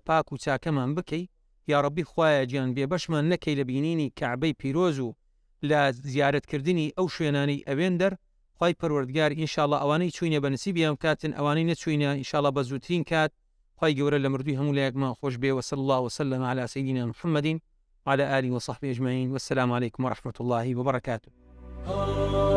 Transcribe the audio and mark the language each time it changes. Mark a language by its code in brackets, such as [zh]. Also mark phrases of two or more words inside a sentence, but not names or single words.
[ckb] پاک و چاکەمان بکەی یا ڕەبی خوایە گیان بێبەشمان نەکەی لە بینینی کەعبەی پیرۆز و لە زیارەتکردنی ئەو شوێنانەی ئەوێندەر خوای پەروەردگار ئینشاءڵڵا ئەوانەی چوینە بە نسیبیان کاتن ئەوانەی نەچوینە ئینشاءڵڵا بە زووترین کات خوای گەورە لە مردووی هەموو لایەکمان خۆش بێ [ar] وصلی الله وسلم على سيدنا محمد وعلى آله وصحبه أجمعين، والسلام عليكم ورحمة الله وبركاته.